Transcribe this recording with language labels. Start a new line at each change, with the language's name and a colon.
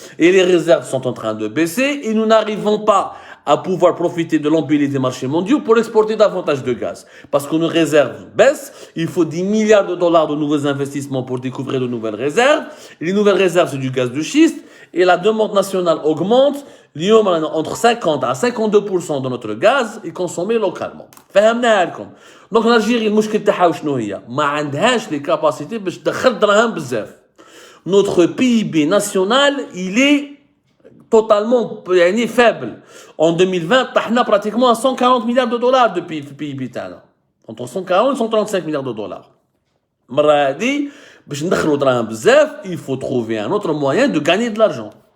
French: Et les réserves sont en train de baisser et nous n'arrivons pas à pouvoir profiter de l'empilie des marchés mondiaux pour exporter davantage de gaz. Parce que nos réserves baissent, il faut 10 milliards de dollars de nouveaux investissements pour découvrir de nouvelles réserves. Et les nouvelles réserves, c'est du gaz de schiste et la demande nationale augmente. Entre 50 à 52% de notre gaz est consommé localement.
Arabic: فهمناها لكم.
French: Donc l'Algérie,
Arabic: المشكل تاعها شنو هي؟ ما عندهاش
French: les capacités
Arabic: باش تدخل دراهم بزاف.
French: Notre PIB national, il est totalement faible. En 2020,
Arabic: طحنا
French: pratiquement à 140 milliards de dollars de PIB
Arabic: تاعنا.
French: Entre 140 et 135 milliards de dollars.
Arabic: مرة هذه باش ندخلوا دراهم بزاف,
French: il faut trouver un autre moyen de gagner de l'argent.